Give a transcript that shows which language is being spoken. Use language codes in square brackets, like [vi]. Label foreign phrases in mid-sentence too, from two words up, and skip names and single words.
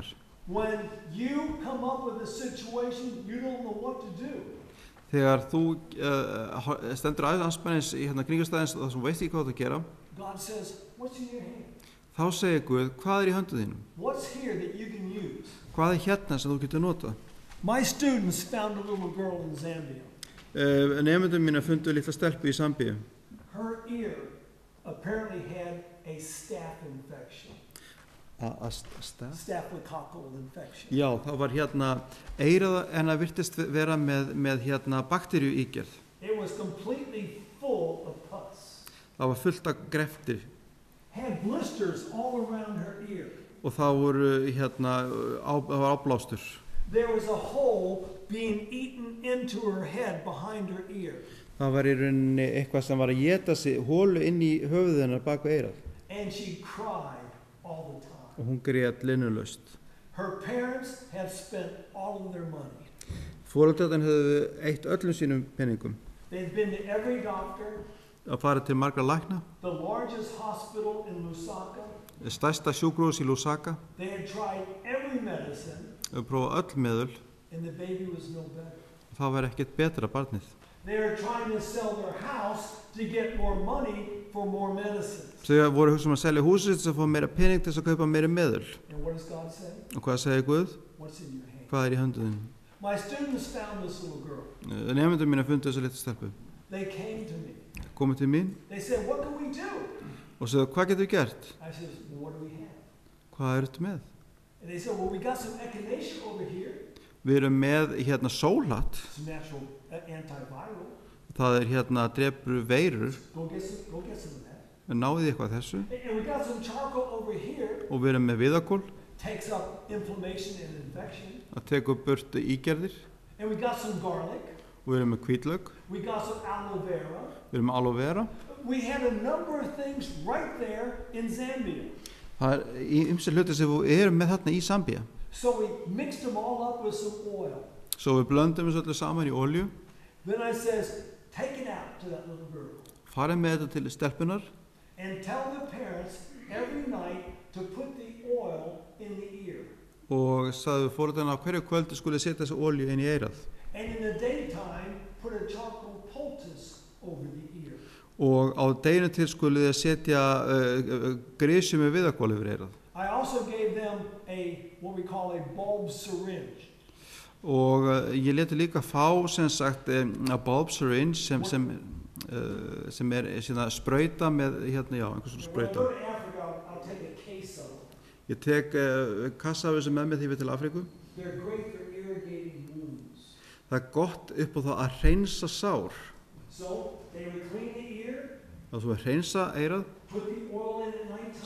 [en] When you come up with a situation, you don't know what to do. [is] Þegar þú stendur anspænis í kringumstæðins og þú veist ekki hvað þú að gera, [en] God says, what's in your hand? [is] þá segir Guð, hvað í höndu þínum? [en] What's here that you can use? [is] Hvað hérna sem þú getur notað? [en] My students found a little girl in Zambia. [is] Nemendum mína fundu litla stelpu í Sambíu. [en] Her ear apparently had a staph infection. Staphylococcal infection. [is] Já, það var eyrað en það virtist vera með bakteríu ígerð. [en] It was completely full of pus. [is] Það var fullt af greftir [en] Had blisters all around her ear. [is] og það var áblástur. [en] There was a hole being eaten into her head behind her ear. [is] Það var í rauninni eitthvað sem var að éta sig hólu inn í höfuðið hennar bak við eyrað. [en] And she cried all the time. [is] Og hún grét linnulaust. [en] Her parents had spent all of their money. [is] Foreldrarnir höfðu eytt öllum sínum peningum. [en] They'd been to every doctor. [is] Að fara til margra lækna. [en] The largest hospital in Lusaka. [is] Stærsta sjúkrahús í Lusaka. [en] They had tried every medicine. [is] Prófað öll meðul. [en] And the baby was no better. [is] Það var ekkert betra barnið. [en] They were trying to sell their house to get more money for more medicines. [is] Þau voru að selja húsið til að fá meira pening til að kaupa meira meðul. [en] And what does God say? [is] Og hvað segir Guð? [en] What's in your hand? [is] Hvað í höndu þín? [en] My students found this little girl. [is] Nemendum mína fundu þessa litlu stelpu. [en] They came to me. [is] Komu til mín. [en] They said, what can we do? [is] Og sagði, hvað getum við gert? [en] I said, well, what do we have? [is] Hvað ertu með? [en] And they said, well, we got some echinacea over here. [is] Við erum með sólhatt. [en] It's natural antiviral. [is] Það drepur veirur. [en] Go get some of that. [is] Náði eitthvað þessu. [en] And we got some charcoal over here. [is] Og við erum með viðakol. [en] Takes up inflammation and infection. [is] Það tekur burt ígerðir. [en] And we got some garlic. [is] Og við erum með hvítlauk. [en] We got some aloe vera. [is] Við erum með aloe vera. [en] We had a number of things right there in Zambia. [is] Það ýmsir hlutir sem við erum með þarna í Sambía. [en] So we mixed them all up with some oil. [is] Svo við blöndum þessu öllu saman í olju. [en] Then I says, take it out to that little girl. [is] Farið með þetta til stelpunar. [en] And tell the parents every night to put the oil in the ear. [is] Og sagði foreldrarna að hverju kvöldi skuli setja þessu olju inn í eyrað. [en] And in the daytime, put a charcoal poultice over the ear. [is] Og á deginu til skuli þið setja grisju með viðakol yfir eyrað. [en] I also gave them what we call a bulb syringe. [is] Og ég leti líka fá [en] a bulb syringe [is] sem sprauta með einhvers svona sprauta. [en] When I go to Africa, I'll take a case of them. [is] Ég tek kassa af þessu með mér því við til Afríku. [en] They're great for irrigating wounds. [is] Það gott upp á það að hreinsa sár. [en] So they would clean the ear. [is] Það þú hreinsa eyrað. [en] Put the oil in at nighttime.